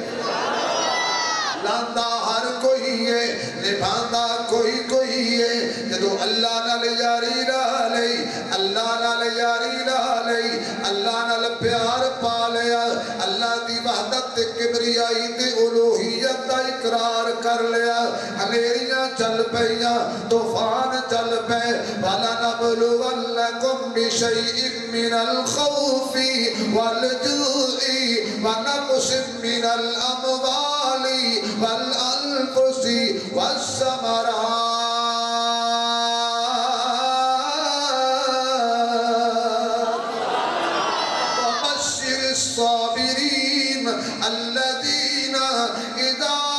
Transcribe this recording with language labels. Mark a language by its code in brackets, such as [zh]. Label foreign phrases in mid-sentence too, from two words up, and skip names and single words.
[pa] لاندہ ہر کوئی ہے، نبھاندہ کوئی ہے، جدو اللہ نال یاری رہ لئی، اللہ نال یاری رہ لئی، اللہ نال پیار پا لیا، اللہ دی وحدت کبریائی تے الوہیت دا اقرار کر لیا، انیریاں چل پئیاں، طوفان چل پے، [ar] وَلَنَبْلُوَنَّكُمْ بِشَيْءٍ مِّنَ الْخَوْفِ وَالْجُوعِ وَنَقْصٍ مِّنَ الْأَمْوَالِ وَالْأَنفُسِ وَالثَّمَرَاتِ وَبَشِّرِ الصَّابِرِينَ الَّذِينَ إِذَا